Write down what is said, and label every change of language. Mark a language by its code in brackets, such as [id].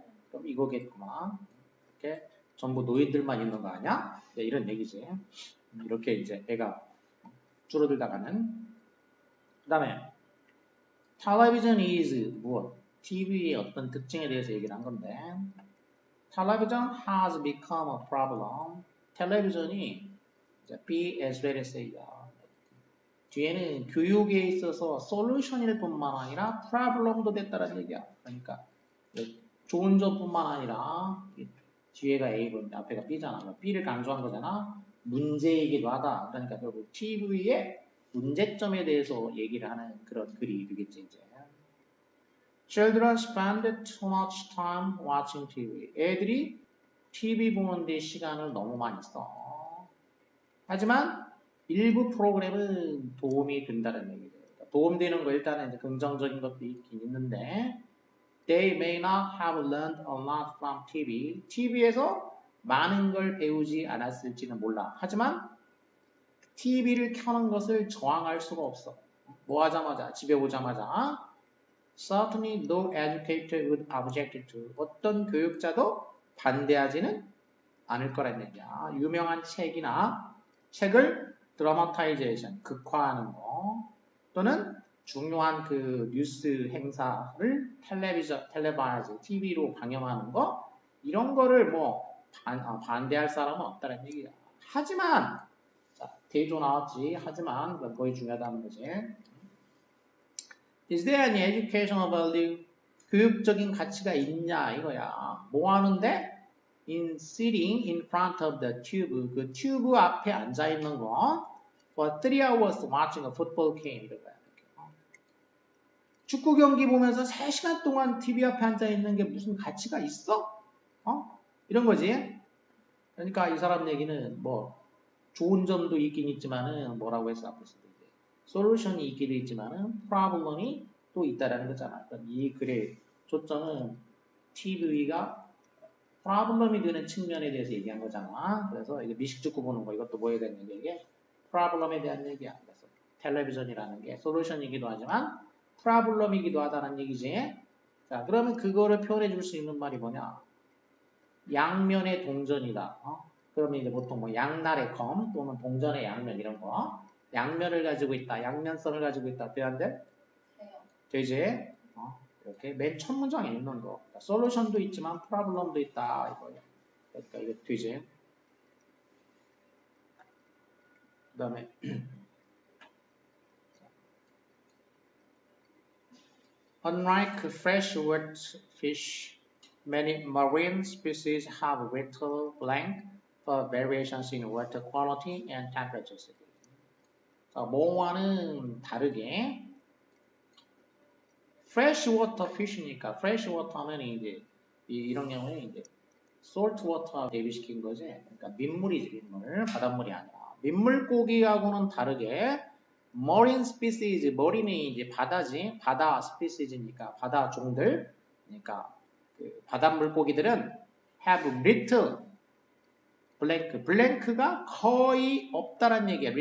[ko] 그럼 이거겠구만. 이렇게 전부 노인들만 있는 거 아니야? 네, 이런 얘기지. 이렇게 이제 애가 줄어들다가는. 그 다음에 [en] television is [ko] 무엇? TV의 어떤 특징에 대해서 얘기를 한 건데 [en] television has become a problem. [ko] 텔레비전이 [en] be as well as A [ko] 야. 뒤에는 교육에 있어서 솔루션일 뿐만 아니라 프로블럼도 됐다는 얘기야. 그러니까 좋은 점뿐만 아니라 뒤에가 A고 앞에가 B잖아. B를 강조한 거잖아. 문제이기도 하다. 그러니까 결국 TV의 문제점에 대해서 얘기를 하는 그런 글이 되겠지, 이제. [en] Children spend too much time watching TV. [ko] 애들이 TV 보는데 시간을 너무 많이 써. 하지만 일부 프로그램은 도움이 된다는 얘기죠. 도움되는 거 일단은 이제 긍정적인 것도 있긴 있는데 [en] They may not have learned a lot from TV. [ko] TV에서 많은 걸 배우지 않았을지는 몰라. 하지만 TV를 켜는 것을 저항할 수가 없어. 뭐 하자마자 집에 오자마자 [en] Certainly no educator would object to. [ko] 어떤 교육자도 반대하지는 않을 거란 얘기야. 유명한 책을 드라마타이제이션, 극화하는 거 또는 중요한 그 뉴스 행사를 텔레바이즈, TV로 방영하는 거 이런 거를 뭐 반대할 사람은 없다는 얘기야. 하지만 자, 대조 나왔지. 하지만 거의 중요하다는 거지. [en] Is there any educational value? [ko] 교육적인 가치가 있냐 이거야. 뭐 하는데? [en] In sitting in front of the tube. [ko] 그 튜브 앞에 앉아 있는 거. [en] For 3 hours watching a football game. [ko] 이거야. 축구 경기 보면서 3시간 동안 TV 앞에 앉아 있는 게 무슨 가치가 있어? 이런 거지. 그러니까 이 사람 얘기는 뭐 좋은 점도 있긴 있지만은 뭐라고 했어 앞에서. 솔루션이 있기도 있지만은 프로블럼이 또 있다라는 거잖아. 그러니까 이 글의 초점은 TV가 프로블럼이 되는 측면에 대해서 얘기한 거잖아. 그래서 이게 미식축구 보는 거 이것도 뭐에 대한 얘기야? 이게 프로블럼에 대한 얘기야. 그래서 텔레비전이라는 게 솔루션이기도 하지만 프로블럼이기도 하다는 얘기지. 자, 그러면 그거를 표현해 줄 수 있는 말이 뭐냐? 양면의 동전이다. 그러면 이제 보통 뭐 양날의 검 또는 동전의 양면 이런 거. 양면을 가지고 있다. 양면성을 가지고 있다. 돼야 안 돼? 되지? 이렇게 맨 첫 문장에 있는 거. 솔루션도 있지만 프로블럼도 있다. 이거야. 그러니까 이거 되지? 그 다음에 [en] Unlike freshwater fish, many marine species have little blank for variations in water quality and temperatures. [ko] 뭐와는 다르게 [en] freshwater fish [ko] 니까 freshwater 하면 이제 이런 경우에 이제 saltwater 대비시킨 거지. 그러니까 민물이지 민물, 바닷물이 아니라 민물고기하고는 다르게 [en] marine species, [ko] marine이 이제 바다지, 바다 species니까 바다 종들, 그러니까 그 바닷물고기들은 [en] have little blank [ko] 가 거의 없다란 얘기야.